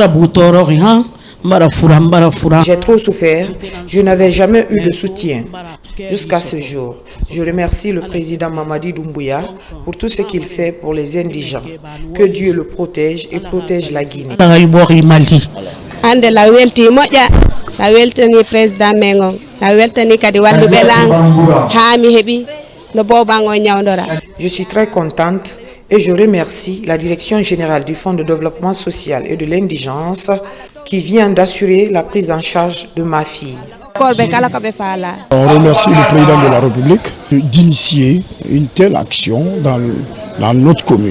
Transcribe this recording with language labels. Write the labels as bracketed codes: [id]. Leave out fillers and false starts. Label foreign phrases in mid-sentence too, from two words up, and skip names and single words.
[fr] J'ai trop souffert, je n'avais jamais eu de soutien jusqu'à ce jour. Je remercie le président Mamadi Doumbouya pour tout ce qu'il fait pour les indigents. Que Dieu le protège et protège la Guinée. [ff] La weltani président Mengon, la weltani kadi wallu belang ha mi hebi no bobango nyawdora. [fr] Je suis très contente et je remercie la Direction générale du Fonds de développement social et de l'indigence qui vient d'assurer la prise en charge de ma fille. On remercie le président de la République d'initier une telle action dans notre commune.